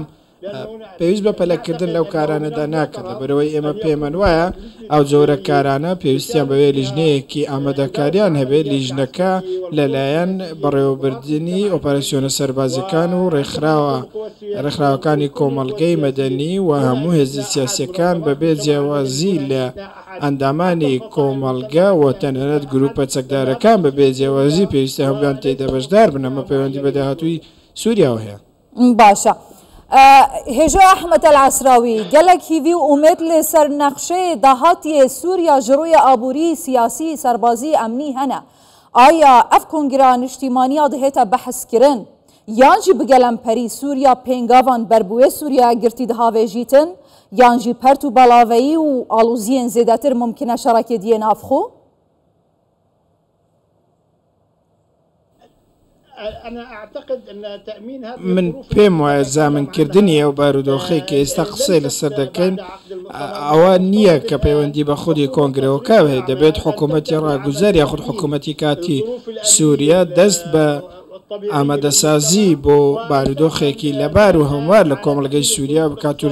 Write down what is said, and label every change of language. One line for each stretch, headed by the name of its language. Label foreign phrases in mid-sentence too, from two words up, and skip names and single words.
Central Kurdish: پێویست بە پەلەکردن لەو کارانەدا ناکات لەبەرەوەی ئێمە پێمان وایە ئەو جۆرە کارانە پێویستیان بەوێ لیژنەیەکی ئامادەکاریان هەبێت لیژنەکە لەلایەن بەڕێوەبردننی ئۆپەراسیۆنە سەربازەکان و ڕێکخراوەکانی کۆمەڵگەی مەدەنی و هەموو هێزی سیاسیەکان بەبێ جیاوازی لە ئەندامانی کۆمەڵگە و تەنانەت گروپە چەکدارەکان بەبێ جیاوازی پێویستە هەموویان تێیدا بەشدار بن ئەمە پەیوەندی بە داهاتووی سووریاوە هەیە.
Kurdish: باشە. هێژە ئەحمەد العسراوی gelek hîvî û umêd lê ser nexşeyê dahatiyê Sûriya ji rûyê aborî siyasî serbazî emnî hene. Aya ev kongreya niştîmaniya dihête behezkirin yan jî bi gelemperî Sûriya pêngavan berbûyê Sûriya girtî dihavêjîtin yan jî pert û belaveyî û alûziyên zêdetir mumkin e şerekê diyê navxwe?
Central Kurdish: من پێم وایە زامنکردنی ئەو بارودۆخەی کە ئێستا قسەی لەسەر دەکەین ئەوە نییە کە پەیوەندی بە خودی کۆنگرەوەکە هەیە دەبێت حکوومەتی ڕاگوزار یاخود حکوومەتی کاتی سووریا دەست بە ئامادەسازی بۆ بارودۆخێکی لەبار و هەموار لە کۆمەڵگەی سووریا بکات و